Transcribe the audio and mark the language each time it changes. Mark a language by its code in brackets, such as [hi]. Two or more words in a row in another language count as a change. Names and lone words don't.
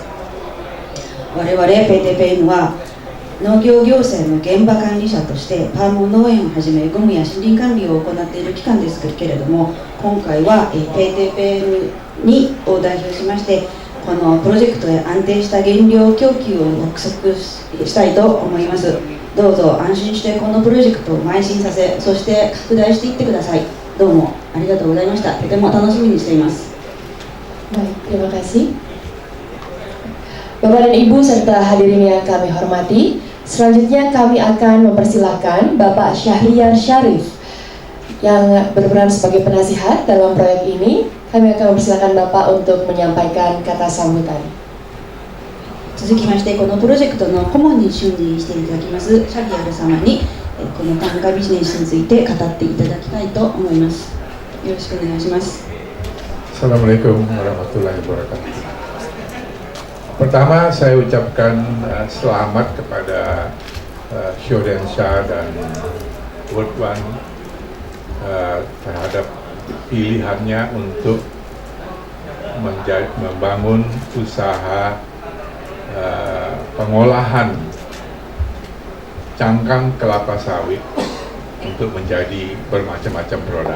[ja] 我々PTPNは農業行政の現場管理者としてパーム農園をはじめゴムや森林管理を行っている機関ですけれども、今回はPTPNを代表しまして、このプロジェクトへ安定した原料供給を約束したいと思います。どうぞ安心してこのプロジェクトを邁進させ、そして拡大していってください。どうもありがとうございました。とても楽しみにしています。 [id] Baik, terima kasih. Bapak dan Ibu serta hadirin yang kami hormati, selanjutnya kami akan mempersilahkan Bapak Syahriar Syarif yang berperan sebagai penasihat dalam proyek ini. Kami akan mempersilahkan Bapak untuk menyampaikan kata sambutan. [ja] 続きまして、このプロジェクトの顧問に就任していただきますシャリアル様にこの単価ビジネスについて語っていただきたいと思います。よろしくお願いします。 [ar] السلام عليكم ورحمة الله وبركاته. [id] Pertama saya ucapkan selamat kepada Syodensha dan World One terhadap pilihannya untuk membangun usaha pengolahan cangkang kelapa sawit untuk menjadi bermacam-macam produk.